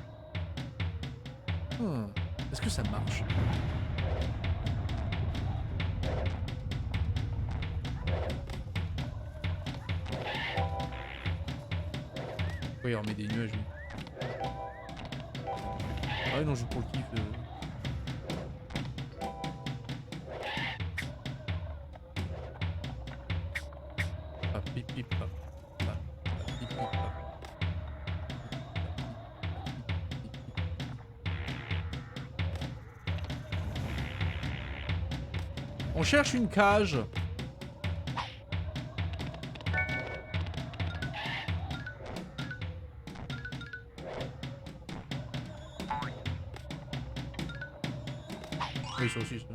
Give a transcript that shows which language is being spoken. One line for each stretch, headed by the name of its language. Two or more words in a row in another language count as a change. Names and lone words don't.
French: Est-ce que ça marche? Pourquoi il remet des nuages lui? Ah ouais non, je joue pour le kiff. Ah, pip pip pap. Ah, pip pip pap. On cherche une cage. Oui, ça aussi, ça.